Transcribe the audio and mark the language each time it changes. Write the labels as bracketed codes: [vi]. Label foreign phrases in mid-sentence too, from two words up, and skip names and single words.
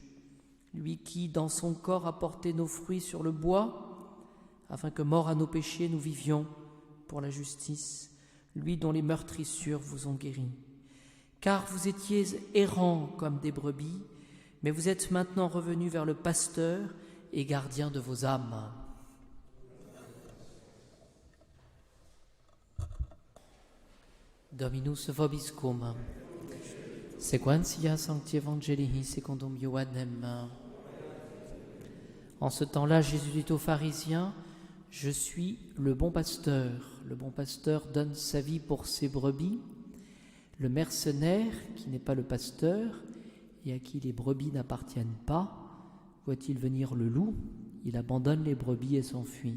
[fr] Lui qui, dans son corps, a porté nos fruits sur le bois, afin que, morts à nos péchés, nous vivions pour la justice, lui dont les meurtrissures vous ont guéris. Car vous étiez errants comme des brebis, mais vous êtes maintenant revenus vers le pasteur et gardien de vos âmes. [la] Dominus vobiscum, sequentia sancti evangelii secundum Ioannem. [fr] En ce temps-là, Jésus dit aux pharisiens: je suis le bon pasteur. Le bon pasteur donne sa vie pour ses brebis. Le mercenaire, qui n'est pas le pasteur et à qui les brebis n'appartiennent pas, voit-il venir le loup, il abandonne les brebis et s'enfuit.